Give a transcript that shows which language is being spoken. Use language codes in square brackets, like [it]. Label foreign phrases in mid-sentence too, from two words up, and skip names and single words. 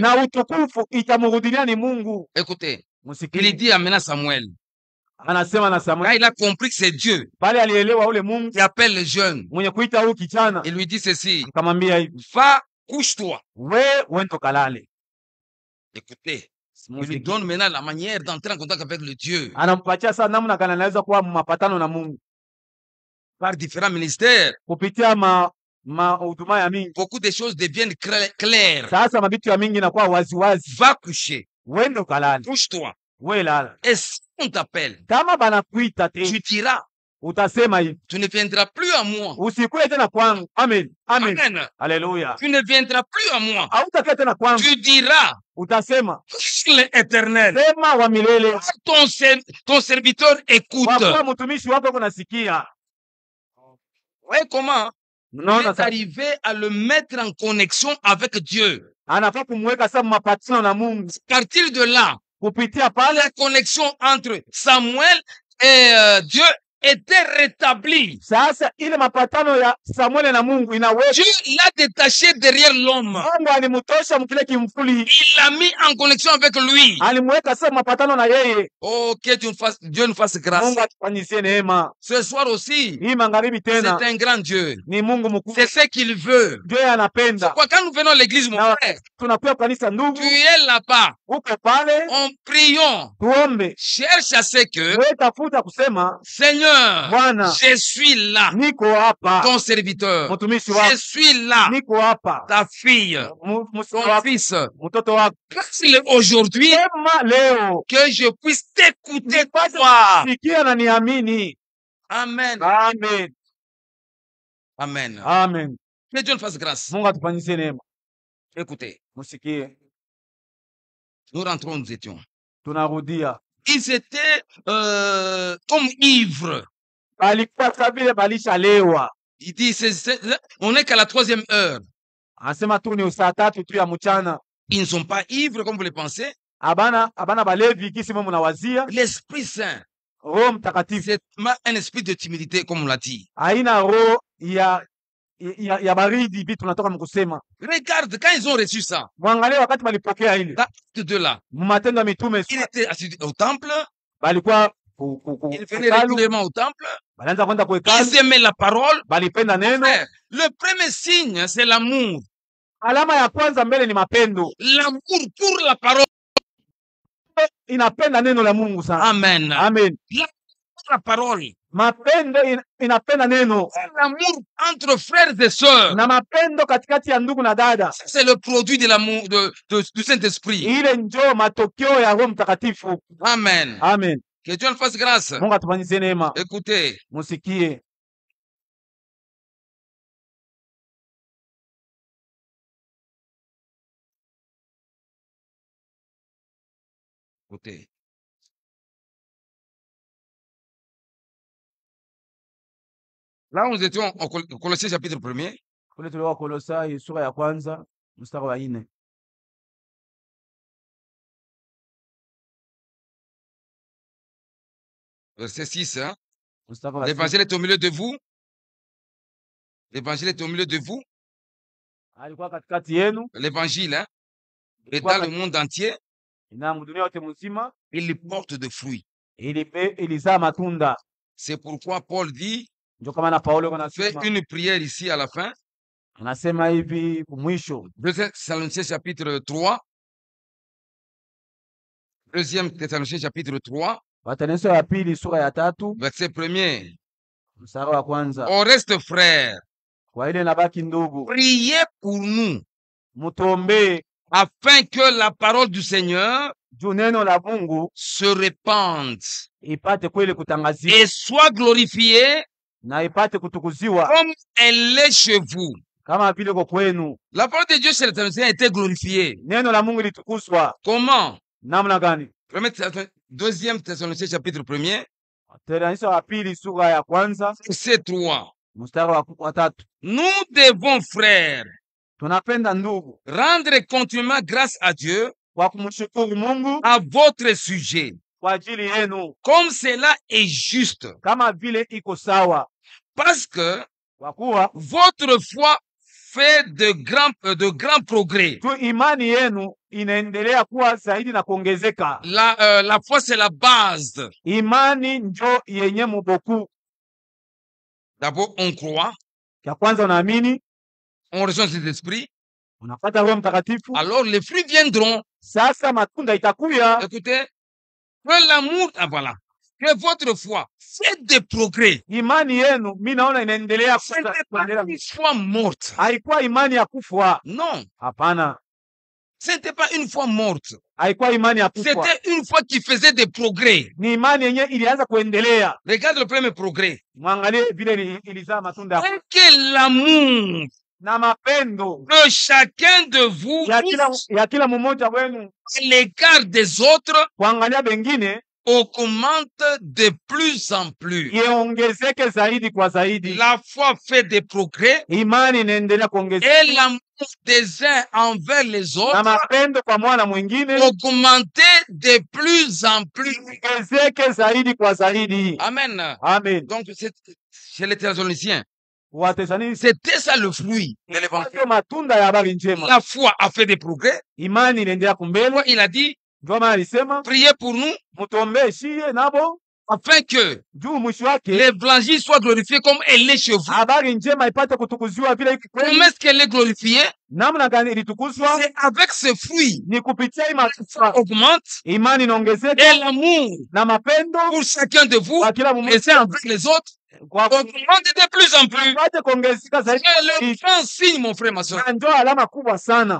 [sw] na utukufu itamrudilia ni Mungu. [fr] Écoutez, il [sw] Msikilize, [fr] dit à maintenant Samuel, [sw] anasema na [fr] quand Samuel il a compris que c'est Dieu [sw] pale alielewa ule Mungu [fr] qui appelle les jeunes, [sw] mwenye kuita huyu kijana, [fr] il lui dit ceci, [sw] akamwambia hivi, [fr] va, couche-toi. [sw] wendo kalale. [fr] Écoutez, il lui donne maintenant la manière d'entrer en contact avec le Dieu [sw] Anampatia sana namna gani anaweza kuwa mapatano na Mungu [fr] par différents ministères. [sw] kupitia huduma ya mingi. [fr] Beaucoup de choses deviennent claires. [sw] Sasa mabitu ya mingi inakuwa waziwazi. [fr] Va coucher, [sw] Wendo kalale, [fr] couche-toi. [sw] we lala. [fr] Et si on t'appelle, [sw] Kama banakuita [fr] tu te diras, [sw] utasema hivi, [fr] tu ne viendras plus à moi. [sw] usikuye tena kwangu. Amen, amen, Amen. haleluya. [fr] Tu ne viendras plus à moi. [sw] Hautakuja tena kwangu, [fr] Tu diras, [sw] utasema [fr] l'Éternel, [sw] sema wa milele, [fr] ton serviteur écoute. [sw] kwa kuwa mtumishi wako kunasikia. [fr] Ouais, comment? Il [sw] Unaona [fr] est [sw] sasa, [fr] arrivé à le mettre en connexion avec Dieu. [sw] anafaa kumweka sasa mapatano na Mungu. [fr] À partir de là, [sw] Kupitia pale [fr] la connexion entre Samuel et Dieu était rétablie. [sw] sasa, ile mapatano ya Samuel na Mungu inaweka. [fr] Dieu l'a détaché derrière l'homme. [sw] Mungu alimtosha mkile kimfuli, [fr] Il l'a mis en connexion avec lui. [sw] alimweka sasa mapatano na yeye. [fr] Oh, que Dieu nous fasse grâce. [sw] Mungu atufanyisie neema. [fr] Ce soir aussi, [sw] Hii magharibi [fr] c'est [sw] tena [fr] un grand Dieu. [sw] ni Mungu mkuu. [fr] C'est ce qu'il veut. [sw] Dieu anapenda. [fr] Pourquoi quand nous venons à l'église, mon [sw] Na [fr] frère, [sw] tunakuwa kanisa, ndugu, [fr] tu es là-bas, [sw] uko pale, [fr] en priant, [sw] tuombe. [fr] cherche à ce que, [sw] Wewe tafuta kusema, [fr] Seigneur, [sw] Bwana, [fr] je suis là, [sw] niko hapa, [fr] ton serviteur. [sw] mtumishi [fr] Je [sw] wako, [fr] suis là, [sw] niko hapa, [fr] ta fille, [sw] mtoto [fr] ton [sw] wako, [fr] fils. [sw] mtoto wako. [fr] Grâce aujourd'hui [sw] Sema leo [fr] que je puisse t'écouter, [sw] nipate [fr] toi. [sw] kusikia na niamini. Amen. Amen, Amen. amen. [fr] Que Dieu nous fasse grâce. [sw] Mungu atufanyisie neema. [fr] Écoutez, [sw] Musikie, [fr] nous rentrons, nous étions. [sw] tunarudia, [fr] Ils étaient comme ivres. [sw] balikuwa sa vile balishalewa. [fr] Il dit, on n'est qu'à la 3e heure. [sw] Anasema tu ni saa 3 tu ya mchana. [fr] Ils ne sont pas ivres comme vous le pensez. [sw] Abana balevi kisi mwe mnawazia. [fr] L'Esprit Saint, [sw] Roho Mtakatifu [fr] c'est un esprit de timidité, comme on l'a dit. [sw] haina roho ya baridi, vitu tunatoka mkusema. [fr] Regarde, quand ils ont reçu ça, [sw] Mwangalie wakati balipokea ile [fr] dans Acte 2 là, [sw] Matendo ya Mitume, [fr] il était assis au temple, [sw] balikuwa [fr] il venait régulièrement au temple, [sw] balianza kwenda [fr] ils [sw] kuhekalu, [fr] aimaient la parole. [sw] balipenda neno. [fr] Frère, le premier signe, c'est l'amour. [sw] Alama ya kwanza mbele ni mapendo, [fr] L'amour pour la parole. [sw] inapenda neno la Mungu sana. Amen. Amen. [fr] L'amour pour la parole. [sw] Mapendo inapenda neno, [fr] L'amour entre frères et sœurs. [sw] na mapendo katikati ya ndugu na dada. [fr] C'est le produit de l'amour du Saint-Esprit. [sw] Ile njoo matokeo ya Roho Mtakatifu. Amen. Amen. [fr] Que Dieu nous fasse grâce. [sw] Mungu atufanyizie neema. [fr] Écoutez, [sw] Musikie, [fr] écoutez. Là, nous étions au Colossiens chapitre 1er. [sw] kule tulikuwa Kolosai sura ya kwanza mstari wa 4. [fr] Verset 6. Hein? [sw] Mstari wa 6. [fr] L'évangile est au milieu de vous. L'évangile est au milieu de vous. [sw] Alikuwa katikati yenu, [fr] L'évangile hein, est dans le monde entier. [sw] na dunia yote mzima, [fr] Il porte de fruits. [sw] ilizaa matunda. [fr] C'est pourquoi Paul dit, [sw] Ndio kama na Paulo [fr] fait [sw] anasema, [fr] une prière ici à la fin. [sw] anasema hivi mwisho, [fr] 2 Thessaloniciens chapitre 3. 2 Thessaloniciens chapitre 3, [sw] Wathesalonike ya pili sura ya 3 [fr] verset 1er. [sw] mstari wa kwanza. [fr] Au reste, frères, [sw] Kwa ile nabaki ndugu, [fr] priez pour nous, [sw] mutuombee [fr] afin que la parole du Seigneur [sw] juu neno la Mungu [fr] se répande [sw] ipate kweli kutangazika [fr] et soit glorifiée [sw] na ipate kutukuziwa [fr] comme elle est chez vous. [sw] kama vile kwa kwenu. [fr] La parole de Dieu chez les Thessaloniciens a été glorifiée. [sw] Neno la Mungu litukuzwa [fr] Comment? [sw] namna gani? [fr] Deuxième Thessaloniciens chapitre 1er, [sw] Wathesalonike wa pili sura ya kwanza [fr] verset 3. [sw] mstari wa 3. [fr] Nous devons, frères, [sw] Tunapenda ndugu [fr] rendre continuellement grâce à Dieu [sw] kwa kumshukuru Mungu [fr] à votre sujet, [sw] kwa ajili yenu [fr] comme cela est juste, [sw] kama vile iko sawa, [fr] parce que [sw] kwa kuwa [fr] votre foi fait de grands progrès. [sw] tu imani yenu inaendelea kuwa zaidi na kuongezeka. [fr] La foi, c'est la base. [sw] Imani njo yenye muboku. [fr] D'abord, on croit, [sw] Ya kwanza unaamini, [fr] on reçoit cet esprit, [sw] unapata Roho Mtakatifu, [fr] alors les fruits viendront. [sw] sasa matunda itakuya. [fr] Écoutez, que l'amour, voilà, que votre foi fait des progrès. [sw] Imani yenu mi naona inaendelea [fr] Ce n'est pas une foi morte. [sw] haikuwa imani ya kufa. [fr] Non, [sw] Hapana, [fr] ce n'était pas une foi morte. [sw] haikuwa imani ya kufa, [fr] C'était une foi qui faisait des progrès. [sw] ni imani yenye ilianza kuendelea. [fr] Regarde le premier progrès. [sw] Mwangalie vile ilizaa matunda ya [fr] Et que l'amour [sw] na mapendo [fr] de chacun de vous [sw] ya kila mmoja wenu [fr] à l'égard des autres [sw] kuangalia bengine [fr] augmente de plus en plus. [sw] iongezeke zaidi kwa zaidi. [fr] La foi fait des progrès [sw] Imani inaendelea [fr] et [sw] kuongezeka [fr] l'amour des uns envers les [sw] na [fr] autres [sw] mapendo kwa mwana mwingine [fr] augmenter de plus en plus. [sw] iongezeke zaidi kwa zaidi. Amen. Amen. [fr] Donc, chez les Thessaloniciens, [sw] Wathesalonike [fr] c'était ça le fruit de l'évangile. [sw] ndio matunda ya habari njema. [fr] La foi a fait des progrès. [sw] Imani inaendelea kumbele. [fr] Il a dit, [sw] Ndio maana alisema [fr] priez pour nous [sw] mtuombee shie nabo [fr] afin que [sw] juu mwisho wake [fr] l'évangile soit glorifié comme elle est chez vous. [sw] habari njema ipate kutukuziwa vile iko kwenu. [fr] Comment est-ce qu'elle est glorifiée? [sw] Namna gani ilitukuzwa? [fr] C'est avec ce fruit. [sw] Ni kupitia [fr] La foi augmente [sw] imani inaongezeka [fr] et l'amour [sw] na mapendo [fr] pour chacun de vous, [sw] kwa kila [fr] les [sw] mmoja [fr] uns envers les autres, [sw] kwa [fr] augmente de plus en plus. [sw] ipate kuongezeka zaidi. [fr] C'est le grand signe, mon frère, ma soeur. [sw] Na ndio alama kubwa sana,